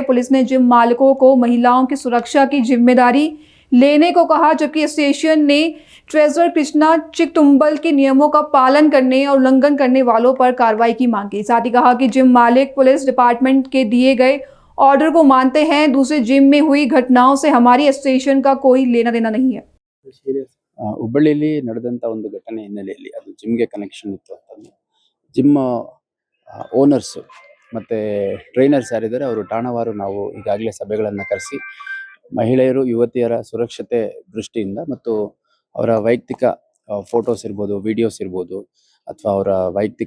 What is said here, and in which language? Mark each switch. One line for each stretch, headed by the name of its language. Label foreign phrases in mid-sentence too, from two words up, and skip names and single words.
Hindi: पुलिस ने जिम मालिकों को महिलाओं की सुरक्षा की जिम्मेदारी लेने को कहा, जबकि स्टेशन ने ट्रेजर कृष्णा चिकटुम्बल के नियमों का पालन करने और उल्लंघन करने वालों पर कार्रवाई की मांग की। साथ ही कहा कि जिम मालिक
English: police department
Hindi: के दिए गए ऑर्डर को मानते हैं। दूसरे जिम में हुई घटनाओं से हमारी स्टेशन का कोई लेना देना नहीं है।
Kannada: ಹುಬ್ಬಳ್ಳಿಯಲ್ಲಿ ನಡೆದಂಥ ಒಂದು ಘಟನೆ ಹಿನ್ನೆಲೆಯಲ್ಲಿ ಅದು ಜಿಮ್ಗೆ ಕನೆಕ್ಷನ್ ಇತ್ತು ಅಂತಂದು
English: gym owners
Kannada: ಮತ್ತು ಟ್ರೈನರ್ಸ್ ಯಾರಿದ್ದಾರೆ ಅವರು ಠಾಣವಾರು ನಾವು ಈಗಾಗಲೇ ಸಭೆಗಳನ್ನು ಕರೆಸಿ ಮಹಿಳೆಯರು ಯುವತಿಯರ ಸುರಕ್ಷತೆ ದೃಷ್ಟಿಯಿಂದ ಮತ್ತು ಅವರ ವೈಯಕ್ತಿಕ ಫೋಟೋಸ್ ಇರ್ಬೋದು, ವಿಡಿಯೋಸ್ ಇರ್ಬೋದು, ಅಥವಾ ಅವರ ವೈಯಕ್ತಿಕ